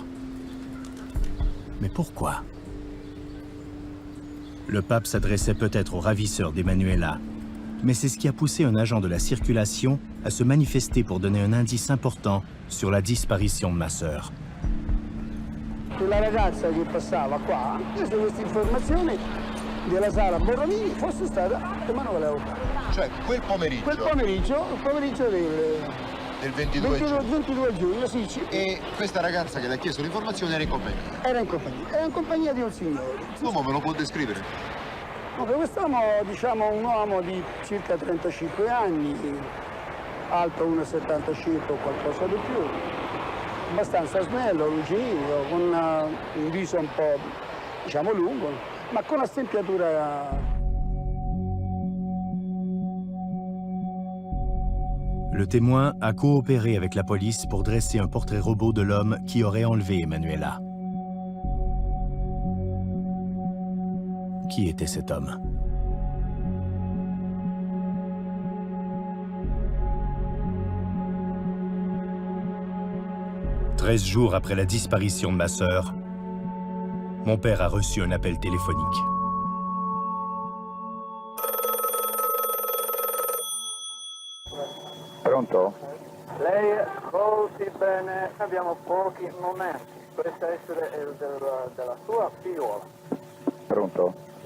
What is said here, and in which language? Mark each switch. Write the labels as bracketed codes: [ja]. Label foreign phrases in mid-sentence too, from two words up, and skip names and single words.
[fr] Mais pourquoi? Le pape s'adressait peut-être aux ravisseurs d'Emanuela, mais c'est ce qui a poussé un agent de la circulation à se manifester pour donner un indice important sur la disparition de ma sœur. [it] La ragazza che passava qua, questa informazione della sala Borromini fosse stata Emanuela Orlandi. Cioè, quel pomeriggio? Il pomeriggio del 22 giugno, sì. E questa ragazza che le ha chiesto l'informazione era in compagnia? Era in compagnia di un signore. L'uomo me lo può descrivere? Quest'uomo, diciamo, un uomo di circa 35 anni, alto 1,70 circa o qualcosa di più, abbastanza snello, lucido, con un viso un po', diciamo, lungo, ma con una stempiatura. [fr] Le témoin a coopéré avec la police pour dresser un portrait robot de l'homme qui aurait enlevé Emanuela. Qui était cet homme? « 13 jours après la disparition de ma sœur, mon père a reçu un appel téléphonique. [it] Pronto? Lei ascolti bene, abbiamo pochi momenti. Dovrebbe essere della sua figliola.